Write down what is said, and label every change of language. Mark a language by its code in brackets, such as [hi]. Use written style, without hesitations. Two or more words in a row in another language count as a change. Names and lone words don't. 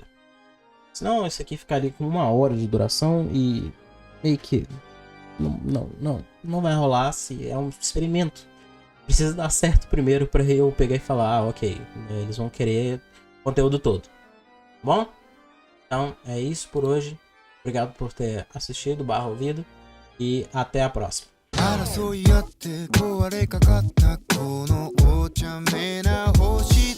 [pt] Senão isso aqui ficaria com 1 hora de duração e meio que não vai rolar se é um experimento. Precisa dar certo primeiro para eu pegar e falar, ok, eles vão querer o conteúdo todo. Bom? Então é isso por hoje. Obrigado por ter assistido, ouvido. E até a próxima. [ja] 争い合って壊れかかったこのお茶目な星